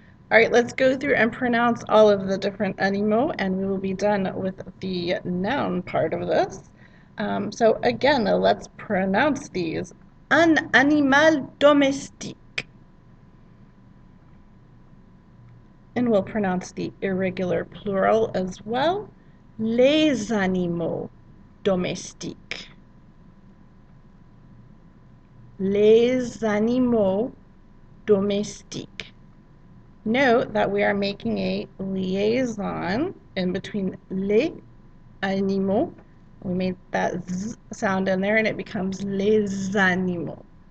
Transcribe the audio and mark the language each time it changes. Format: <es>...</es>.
<en>All right, let's go through and pronounce all of the different animaux, and we will be done with the noun part of this. So again, let's pronounce these.</en> <fr>Un animal domestique.</fr> <en>And we'll pronounce the irregular plural as well.</en> <fr>Les animaux domestiques. Les animaux domestiques.</fr> <en>Note that we are making a liaison in between</en> <fr>les animaux.</fr> <en>We made that Z sound in there and it becomes</en> <fr>les animaux.</fr>